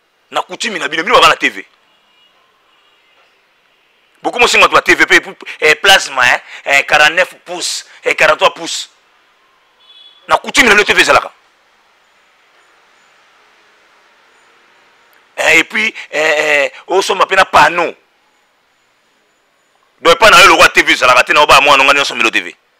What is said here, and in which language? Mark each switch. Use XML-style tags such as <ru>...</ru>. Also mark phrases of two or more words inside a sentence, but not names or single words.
<ln>Na coutume na bino, bino baba na T V. Beaucoup mo singa to T V pe,</ln> <fr>eh, plasma, hein, eh, quarante-neuf pouces, eh, quarante-trois pouces.</fr> <ln>Na coutume na T V ezalaka. Eh,</ln> <fr>et puis,</fr> <ln>eh, eh, osomba pe na panneau. Donc, epa na yo lokwa T V ezalaka te, na oba mwana nga nyonso mbelo T V.</ln>